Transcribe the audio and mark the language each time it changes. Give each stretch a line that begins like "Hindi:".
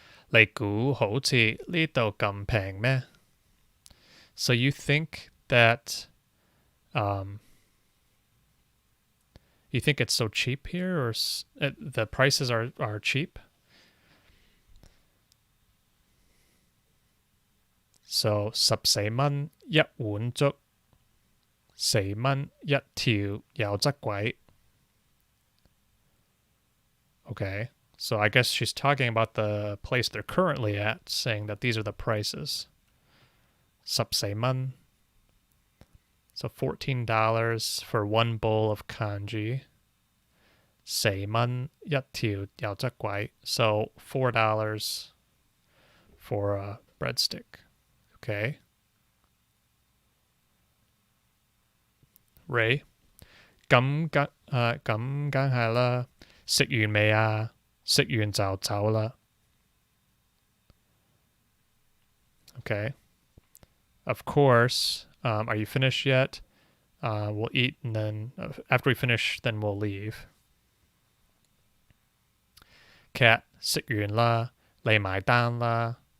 Cantonese: 你估好似呢度咁平咩?
English: So you think that you think it's so cheap here, or the prices are cheap?
Cantonese: So 14蚊一碗粥，4蚊一條油汁鬼.
English: Okay, so I guess she's talking about the place they're currently at, saying that these are the prices.
Cantonese: 14蚊.
English: So $14 for one bowl of kanji.
Cantonese: 4蚊一條油汁鬼.
English: So $4 for a breadstick. Okay.
Cantonese: Ray. 咁梗係啦。食完未啊？食完就走啦.
English: Okay. Of course. Are you finished yet? We'll eat, and then after we finish, then we'll leave.
Cantonese: Cat, 食完啦，你埋單啦.